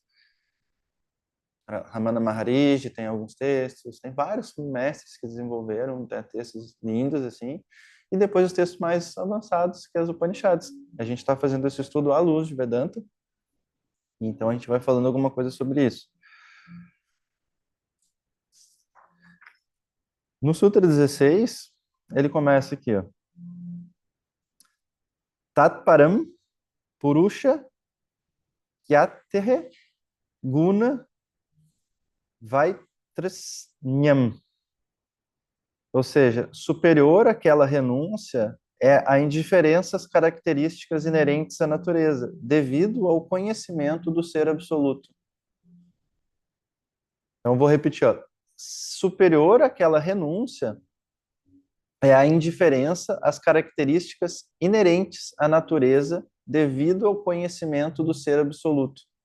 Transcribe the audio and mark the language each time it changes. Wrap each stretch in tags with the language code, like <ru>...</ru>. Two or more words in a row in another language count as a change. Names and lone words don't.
<pt>Ramana Maharishi tem alguns textos, tem vários mestres que desenvolveram textos lindos, assim, e depois os textos mais avançados, que é os Upanishads. A gente está fazendo esse estudo à luz de Vedanta, então a gente vai falando alguma coisa sobre isso. No Sutra 16, ele começa aqui, ó.</pt> <sa>Tat param purusha yatehe guna vaitrasnyam.</sa> <pt>Ou seja, superior àquela renúncia é a indiferença às características inerentes à natureza, devido ao conhecimento do ser absoluto. Então, vou repetir, ó. Superior àquela renúncia é a indiferença às características inerentes à natureza, devido ao conhecimento do ser absoluto.</pt>